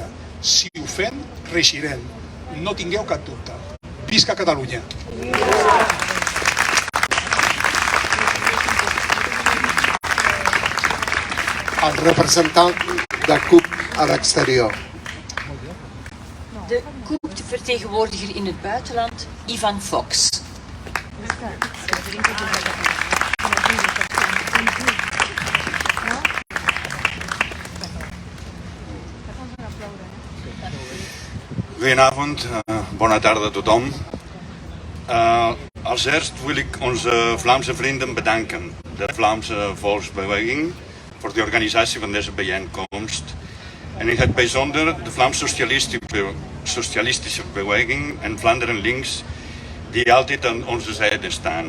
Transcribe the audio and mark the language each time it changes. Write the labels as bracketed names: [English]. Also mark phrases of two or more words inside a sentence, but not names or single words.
[Catalan] Si ho fem, reeixirem. No tingueu cap dubte. Visca Catalunya! El representant de CUP a l'exterior. [Dutch] De CUP-vertegenwoordiger in het buitenland, Ivan Fox. Goedenavond, [Catalan] bona tarda a tothom. [Dutch] Als eerst wil ik onze Vlaamse vrienden bedanken, de Vlaamse Volksbeweging, voor de organisatie van deze bijeenkomst. En in het bijzonder de Vlaamse Socialistische Beweging en Vlaanderen Links, die altijd aan onze zijde staan.